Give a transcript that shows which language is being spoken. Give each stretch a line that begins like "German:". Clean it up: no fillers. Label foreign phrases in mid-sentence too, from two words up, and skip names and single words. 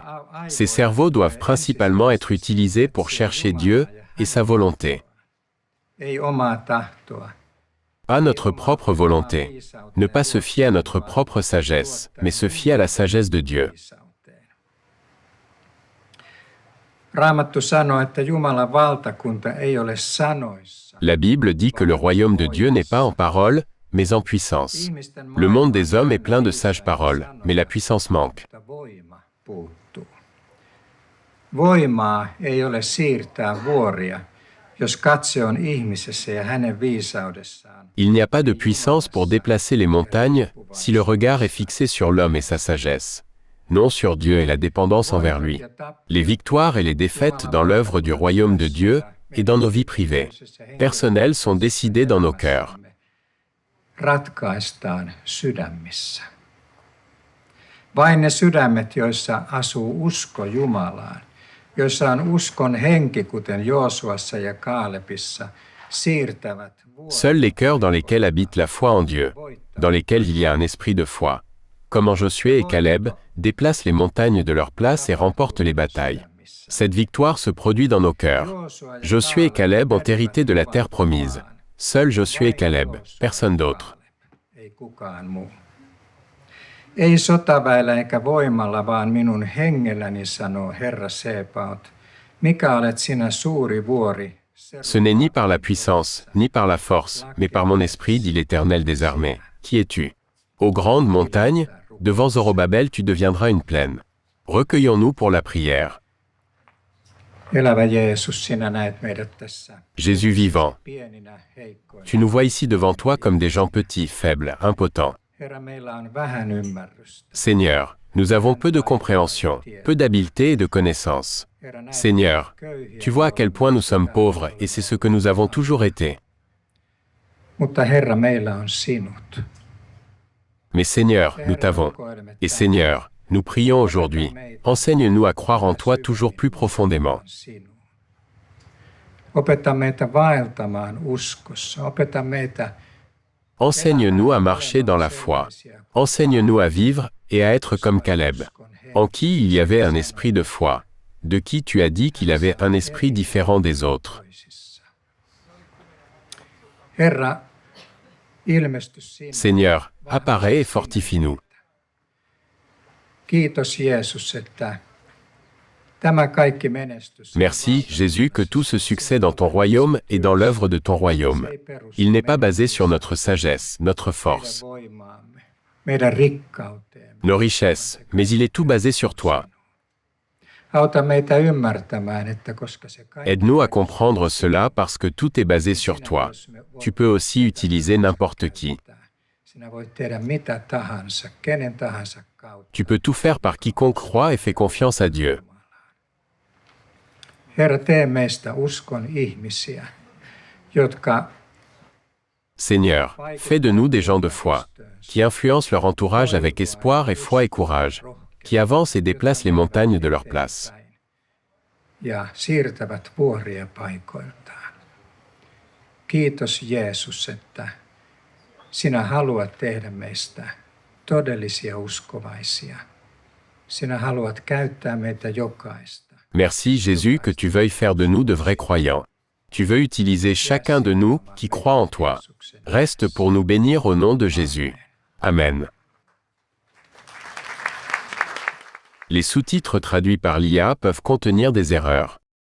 French: Ces cerveaux doivent principalement être utilisés pour chercher Dieu et sa volonté. Pas notre propre volonté. Ne pas se fier à notre propre sagesse, mais se fier à la sagesse de Dieu.
Finnish: Raamattu sanoo, että Jumalan valtakunta ei ole sanoissa.
French: La Bible dit que le royaume de Dieu n'est pas en parole, mais en puissance. Le monde des hommes est plein de sages paroles, mais la puissance manque.
Finnish: Mutta voima puuttuu. Voimaa ei ole siirtää vuoria, jos katse on ihmisessä ja hänen viisaudessaan.
French: Il n'y a pas de puissance pour déplacer les montagnes si le regard est fixé sur l'homme et sa sagesse, non sur Dieu et la dépendance envers lui. Les victoires et les défaites dans l'œuvre du royaume de Dieu et dans nos vies privées, personnelles, sont décidées dans nos cœurs.
Finnish: Ratkaistaan sydämissä. Vain ne sydämet, joissa asuu usko Jumalaan, joissa on uskon henki, kuten Joosuassa ja Kaalepissa, siirtävät
French: Seuls les cœurs dans lesquels habite la foi en Dieu, dans lesquels il y a un esprit de foi, comme en Josué et Caleb, déplacent les montagnes de leur place et remportent les batailles. Cette victoire se produit dans nos cœurs. Josué et Caleb ont hérité de la terre promise. Seul Josué et Caleb, personne d'autre.
Finnish: Ei kukaan muu. Ei sotaväellä eikä voimalla, vaan minun hengelläni, sanoo Herra Sebaot. Mikä olet sinä suuri vuori?
French: Ce n'est ni par la puissance, ni par la force, mais par mon esprit, dit l'Éternel des armées. Qui es-tu? Ô grande montagne, devant Zorobabel tu deviendras une plaine. Recueillons-nous pour la prière.
Finnish: Elävä Jeesus, sinä näet meidät tässä
French: Jésus vivant,
Finnish: pieninä, heikkoina.
French: tu nous vois ici devant toi comme des gens petits, faibles, impotents.
Finnish: Herra, meillä on vähän ymmärrystä.
French: Seigneur, nous avons peu de compréhension, peu d'habileté et de connaissance.
Finnish: Herra, näet
French: Seigneur,
Finnish: köyhiä
French: tu vois à quel point nous sommes pauvres et c'est ce que nous avons toujours été.
Finnish: Mutta Herra, meillä on sinut.
French: Mais Seigneur, nous t'avons. Et Seigneur, nous prions aujourd'hui, enseigne-nous à croire en toi toujours plus profondément.
Finnish: Opeta meitä vaeltamaan uskossa. Opeta meitä
French: Enseigne-nous à marcher dans la foi. Enseigne-nous à vivre et à être comme Caleb, en qui il y avait un esprit de foi, de qui tu as dit qu'il avait un esprit différent des autres.
Finnish: Herra, ilmesty sinä.
French: Seigneur, apparais et fortifie-nous.
Finnish: Kiitos Jeesus, että tämä kaikki menestys.
French: Merci, Jésus, que tout ce succès dans ton royaume est dans l'œuvre de ton royaume. Il n'est pas basé sur notre sagesse, notre force,
Finnish: Meidän voimaamme, meidän rikkauteemme.
French: nos richesses, mais il est tout basé sur toi.
Finnish: Auta meitä ymmärtämään, että koska se kaikki
French: Aide-nous à comprendre cela parce que tout est basé sur toi. Tu peux aussi utiliser n'importe qui.
Finnish: sinä voit tehdä mitä tahansa, kenen tahansa kautta.
French: Tu peux tout faire par quiconque croit et fait confiance à Dieu.
Finnish: Herra, tee meistä uskon ihmisiä, jotka
French: Seigneur, fais de nous des gens de foi, qui influencent leur entourage avec espoir et foi et courage, qui avancent et déplacent les montagnes de leur place.
Finnish: ja siirtävät vuoria paikoiltaan. Kiitos Jeesus, että sinä haluat tehdä meistä todellisia uskovaisia. Sinä haluat käyttää meitä jokaista.
French: Merci Jésus que tu veuilles faire de nous de vrais croyants. Tu veux utiliser chacun de nous qui croit en toi. Reste pour nous bénir au nom de Jésus. Amen. Les sous-titres traduits par l'IA peuvent contenir des erreurs.